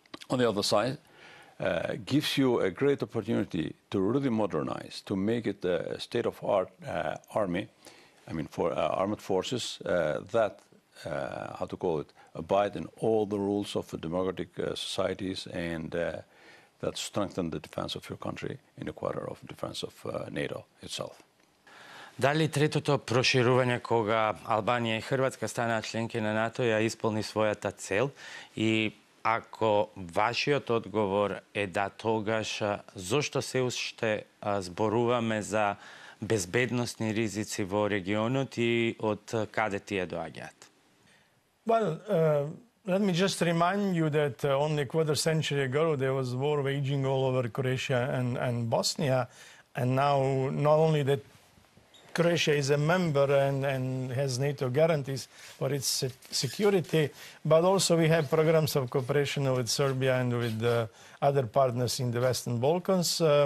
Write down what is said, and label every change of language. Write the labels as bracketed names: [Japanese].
[English] On the other side, gives you a great opportunity to really modernize, to make it a state-of-art army, for armed forces that, how to call it, abide in all the rules of the democratic societies, and that strengthen the defense of your country in the quarter of defense of NATO itself. [Macedonian] Дали третото проширување кога Албанија и Хрватска станаа членки на НАТО ја исполни својата цел, и ако вашиот одговор е да, тогаш зошто се уште зборуваме за безбедносни ризици во регионот и од каде тие доаѓаат? [English] Well, let me just remind you that only a quarter century ago there was war waging all over Croatia and Bosnia, and now not only that Croatia is a member and has NATO guarantees for its security, but also we have programs of cooperation with Serbia and with other partners in the Western Balkans.